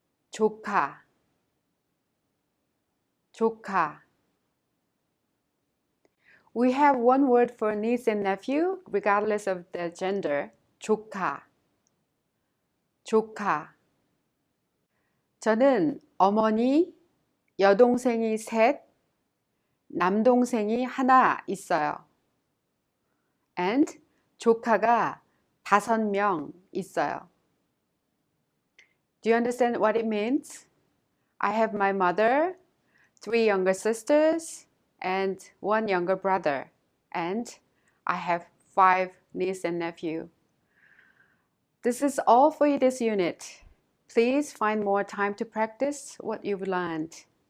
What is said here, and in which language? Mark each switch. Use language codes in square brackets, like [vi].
[ko] 조카, 조카. [en] We have one word for niece and nephew, regardless of the gender. [ko] 조카, 조카. 저는 어머니, 여동생이 3, 남동생이 1 있어요. [en] And [ko] 조카가 5명 있어요. [en] Do you understand what it means? I have my mother, 3 younger sisters, and 1 younger brother. And I have 5 nieces and nephews. This is all for this unit. Please find more time to practice what you've learned.